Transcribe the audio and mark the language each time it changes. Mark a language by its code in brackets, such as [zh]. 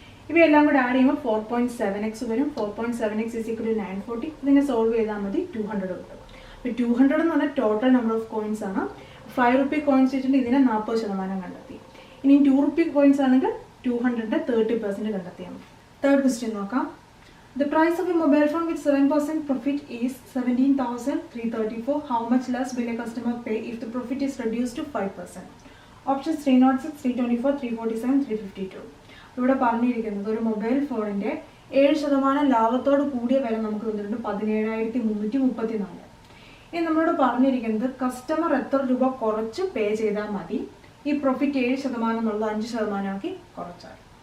[ml] ഇവയെല്ലാം കൂടെ ആഡ് ചെയ്യുമ്പോൾ 4.7x വരും. 4.7x = 940. ഇതിനെ സോൾവ് ചെയ്താൽ മതി 200 കിട്ടും. അപ്പോൾ 200 എന്ന് പറഞ്ഞാൽ ടോട്ടൽ നമ്പർ ഓഫ് കോയിൻസ് ആണ്. 5 റുപ്പി കോയിൻസ് വെച്ചിട്ട് ഇതിനെ 40% കണ്ടെത്തി. ഇനി 2 റുപ്പി കോയിൻസ് ആണെങ്കിൽ 200-ന്റെ 30% കണ്ടെത്തിയാൽ മതി. തേർഡ് ക്വസ്റ്റ്യൻ നോക്കാം. [en] The price of a mobile phone with 7% profit is 17,334. How much less will a customer pay if the profit is reduced to 5%? Options 306, 324, 347, 352. [ml] ഇവിടെ പറഞ്ഞിരിക്കുന്നത് ഒരു മൊബൈൽ ഫോണിൻ്റെ 7% ലാഭത്തോട് കൂടിയ വില നമുക്ക് തന്നിട്ടുണ്ട് 17,334. ഇനി നമ്മളോട് പറഞ്ഞിരിക്കുന്നത് കസ്റ്റമർ എത്ര രൂപ കുറച്ച് പേ ചെയ്താൽ മതി ഈ പ്രോഫിറ്റ് 7% എന്നുള്ളത് 5% ആക്കി കുറച്ചാൽ.